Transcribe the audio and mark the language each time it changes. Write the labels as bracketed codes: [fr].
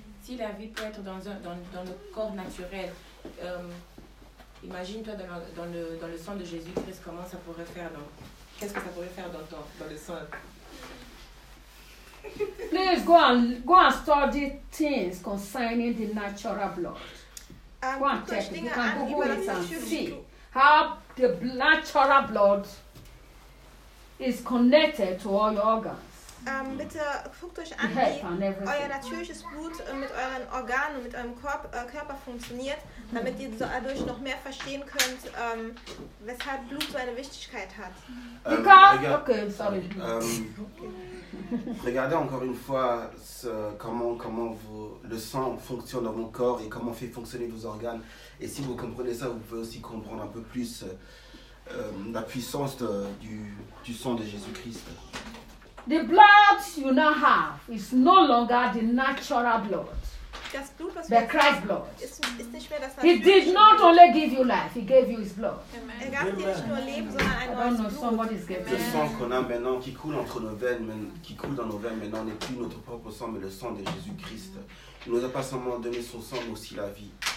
[fr] Si la vie peut être dans le corps naturel, imagine-toi dans le sang de Jésus-Christ, comment ça pourrait faire dans... Qu'est-ce que ça pourrait faire dans le sang? [en] Please go and study things concerning the natural blood. Go and check it. You can Google it and see how the natural blood is connected to all your organs. [de] Bitte guckt euch an, wie euer natürliches Blut mit euren Organen und mit eurem Körper funktioniert, damit ihr dadurch noch mehr verstehen könnt, weshalb Blut so eine Wichtigkeit hat. [fr] Regardez encore une fois comment le sang fonctionne dans mon corps et comment fait fonctionner vos organes. Et si vous comprenez ça, vous pouvez aussi comprendre un peu plus la puissance du sang de Jésus-Christ. [en] The blood you now have is no longer the natural blood. But Christ's blood. He did not only give you life, he gave you his blood. Amen. I don't know, [fr] le sang qu'on a maintenant qui coule entre nos veines, qui coule dans nos veines maintenant n'est plus notre propre sang, mais le sang de Jésus-Christ. Il ne nous a pas seulement donné son sang, mais aussi la vie.